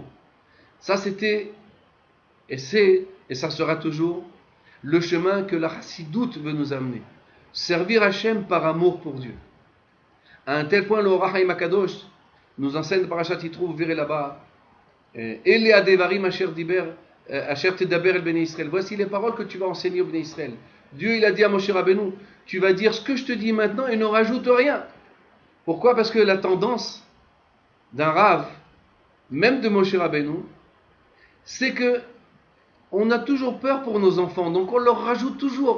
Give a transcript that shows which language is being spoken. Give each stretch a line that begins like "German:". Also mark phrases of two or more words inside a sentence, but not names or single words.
French: Ça, c'était, et ça sera toujours, le chemin que la chassidoute veut nous amener. Servir Hachem par amour pour Dieu. À un tel point, le Or HaChaim Akadosh nous enseigne par Parashat Yitro, vous verrez là-bas,
Hebrew: אלה הדברים אשר תדבר אל בני ישראל.
French: Voici les paroles que tu vas enseigner au Bnei Israël. Dieu, il a dit à Moshe Rabbeinu, tu vas dire ce que je te dis maintenant et ne rajoute rien. Pourquoi? Parce que la tendance d'un Rav, même de Moshe Rabbeinu, c'est que on a toujours peur pour nos enfants, donc on leur rajoute toujours.